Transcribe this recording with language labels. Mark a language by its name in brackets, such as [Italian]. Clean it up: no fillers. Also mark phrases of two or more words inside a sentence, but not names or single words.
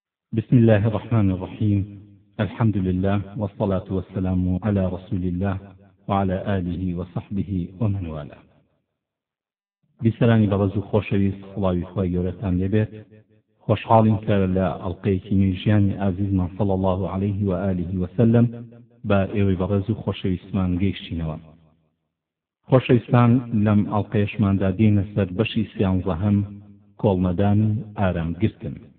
[Arabic] بسم الله الرحمن الرحيم. الحمد لله والصلاة والسلام على رسول الله وعلى آله وصحبه ومن والاه. [Central Kurdish] بسرانی بەڕێز و خۆشەویست، سڵاوی خۆی گەورەتان لێبێت. خۆشحاڵین کە لە ئەڵقەیەکی نوێژیانی ئازیزمان [Arabic] صلی الله عليه و آله وسلم [Central Kurdish] بە ئێوەی بەڕێز و خۆشەویستمان گەیشتینەوە. خۆشەویستان، لەم ئەڵقەیەشماندا دێنە سەر بەشی 13 کۆڵمەدان و ئارامگرتن.